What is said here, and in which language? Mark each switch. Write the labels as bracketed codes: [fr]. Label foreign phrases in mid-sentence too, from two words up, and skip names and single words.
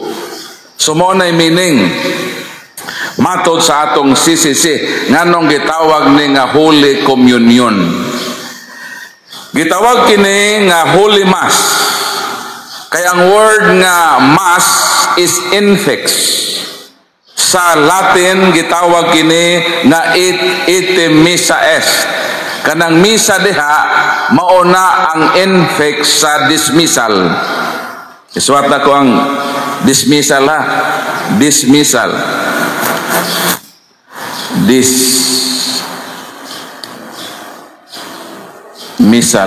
[ceb] So mao nay meaning matod sa atong CCC nganong gitawag ni nga [en] Holy Communion. [ceb] Gitawag kini nga [en] Holy Mass. [ceb] Kaya ang word nga [en] Mass is infix. [ceb] Sa Latin gitawag kini nga [la] ite missa est. [ceb] Kanang misa diha mauna ang infix sa dismissal. Isuwat na ko ang dismissal ha. Dismissal. Misal.